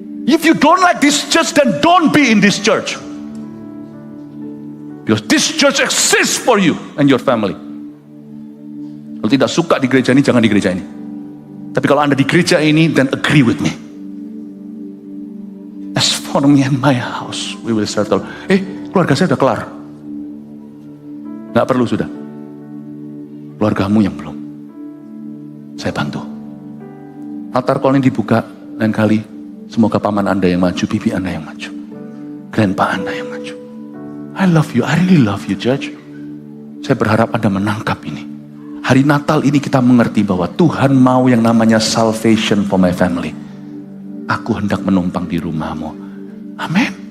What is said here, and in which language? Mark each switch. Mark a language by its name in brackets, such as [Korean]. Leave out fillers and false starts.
[English] If you don't like this church, then don't be in this church. Because this church exists for you and your family. [Indonesian] Kalau tidak suka di gereja ini, jangan di gereja ini. Tapi kalau Anda di gereja ini, [English] then agree with me. As for me and my house, we will settle. [Indonesian] Keluarga saya sudah kelar. Nggak perlu sudah. Keluargamu yang belum. Saya bantu. Altar call ini dibuka lain kali. Semoga paman Anda yang maju, bibi Anda yang maju, grandpa Anda yang maju. [English] I love you, I really love you, church. [Indonesian] Saya berharap Anda menangkap ini. Hari Natal ini kita mengerti bahwa Tuhan mau yang namanya [English] salvation for my family. [Indonesian] Aku hendak menumpang di rumahmu. Amin.